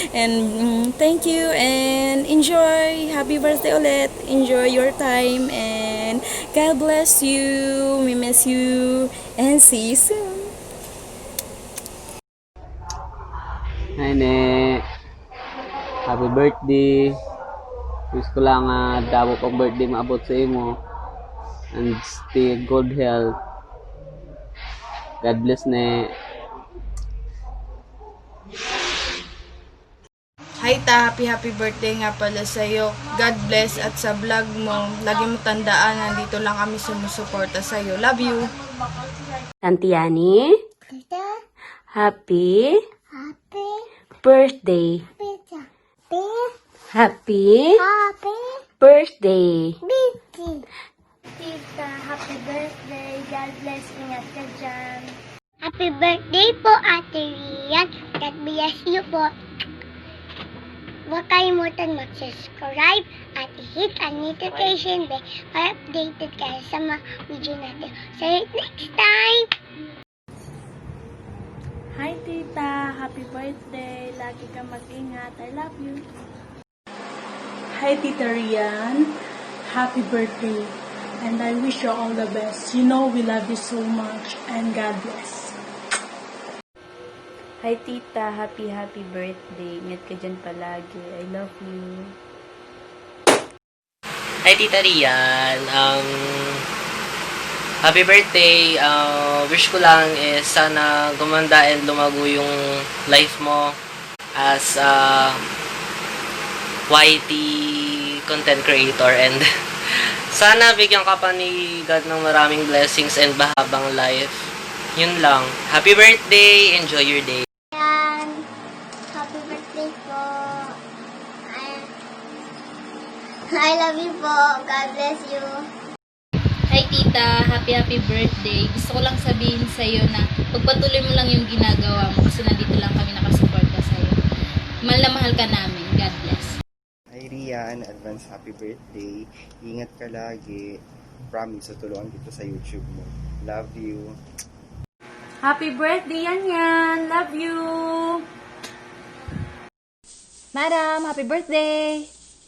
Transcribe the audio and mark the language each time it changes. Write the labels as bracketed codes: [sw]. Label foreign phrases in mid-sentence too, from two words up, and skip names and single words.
[en] And thank you and enjoy. Happy birthday ulit. Enjoy your time and God bless you. We miss you and see you soon. Hi, Ne. Happy birthday. [ceb] Wish ko lang dabo pang birthday maabot sa imo. [en] And stay good health. God bless, Ne. [tl] Hi ta, [en] happy birthday [tl] nga pala sa'yo. [en] God bless [tl] at sa vlog mo, lagi mo tandaan, nandito lang kami sumusuporta sa'yo. [en] Love you! Tantiani, happy birthday. Happy birthday. Tita, happy birthday. God bless. [tl] Ingat ka dyan. [en] Happy birthday po, Ate Rian. God bless you po. [tl] Huwag kalimutan mag-subscribe at i-hit ang notification bell para updated kayo sa mga video natin. [en] See you next time! Hi Tita! Happy birthday! [tl] Lagi kang mag-ingat. [en] I love you! Hi Tita Rian! Happy birthday! And I wish you all the best. You know we love you so much and God bless. Hi Tita! Happy birthday! [tl] Ingat ka dyan palagi. [en] I love you! Hi Tita Rian! Happy birthday! [tl] Wish ko lang is sana gumanda and lumago yung life mo [en] as a YT content creator, [tl] and sana bigyan ka pa ni God ng maraming blessings and mahabang life. Yun lang. [en] Happy birthday! Enjoy your day! Yan. Happy birthday po. I love you po. God bless you. Hi tita, happy birthday. [tl] Gusto ko lang sabihin sa'yo na pagpatuloy mo lang yung ginagawa mo kasi nandito lang kami nakasuporta sa'yo. Mahal na mahal ka namin. [en] God bless. Hi Rian, advance happy birthday. [tl] Ingat ka lagi. Promise, tutulungan kita sa YouTube mo. [en] Love you. Happy birthday, Yan! Love you! Madam, happy birthday!